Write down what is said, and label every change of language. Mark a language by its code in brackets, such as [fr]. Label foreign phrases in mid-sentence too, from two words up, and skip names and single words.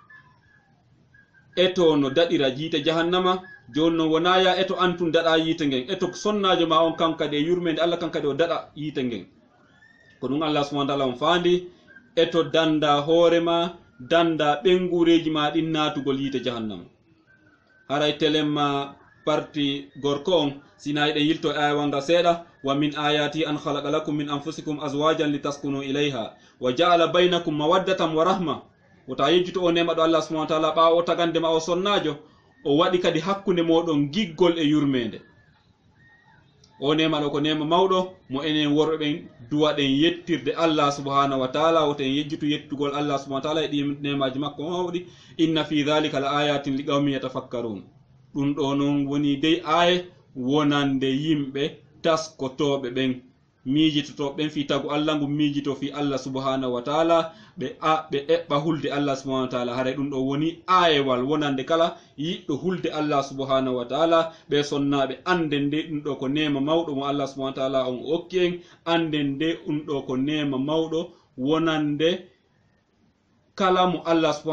[ff] eto no daɗira jiite jahannama joni noon wona ya eto antun daɗa yiite ngen eto sonnajo ma on kankade e yurmede Allah kankade o daɗa yiite ngen ko ɗum [ar] الله سبحانه وتعالى [ff] on faandi eto danda hoorema danda ɓengureji ma ɗin natugol yiite jahannama haray telemma parti gorko on sina yiɗen yilto e aya wanga seeɗa [ar] ومن آياته أن خلق لكم من أنفسكم أزواجا لتسكنوا إليها وجعل بينكم مودة ورحمة [ff] wota yejjuto o nema ɗo [ar] الله سبحانه وتعالى [ff] ɓawo o tagandema o sonnajo o waɗi kadi hakkunde moɗon giggol e yurmede o nema ɗo ko nema mawɗo mo enen worɓe ɓen duwaɗen yettirde [ar] الله سبحانه وتعالى [ff] woten yejjutu yettugol [ar] الله سبحانه وتعالى [ff] e ɗi nemaji makko mawɗi [ar] إن في ذلك لآيات لقوم يتفكرون [ff] ɗum ɗo noon woni dey aye wonande yimɓe taskotoɓe ɓen miijitotoɓe ɓen fi tagu Allah ngu miijito fi [ar] الله سبحانه وتعالى [ff] ɓe eɓɓa hulde [ar] الله سبحانه وتعالى [ff] haray ɗum ɗo woni ayewal wonande kala yiɗɗo hulde [ar] الله سبحانه وتعالى [ff] ɓe sonnaɓe anden nde ɗum ɗo ko nema mawɗo mo [ar] الله سبحانه وتعالى [ff] on okki en anden nde ɗum ɗo ko nema mawɗo wonande kala mo [ar] الله سبحانه